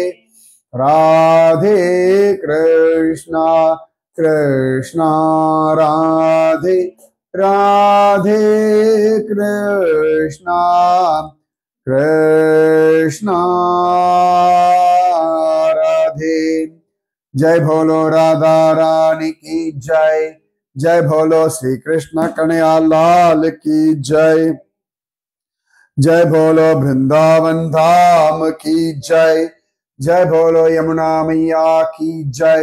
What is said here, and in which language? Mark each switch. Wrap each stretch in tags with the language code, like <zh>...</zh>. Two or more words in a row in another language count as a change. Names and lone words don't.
<hi>ராதே கிருஷ்ணா கிருஷ்ணா ராதே. ராதே கிருஷ்ணா கிருஷ்ணா ராதே. जय भोलो राधा रानी की जय. जय भोलो श्री कृष्ण कन्हैया लाल की जय. जय भोलो वृंदावन धाम की जय. जय भोलो यमुना मैया की जय.</hi>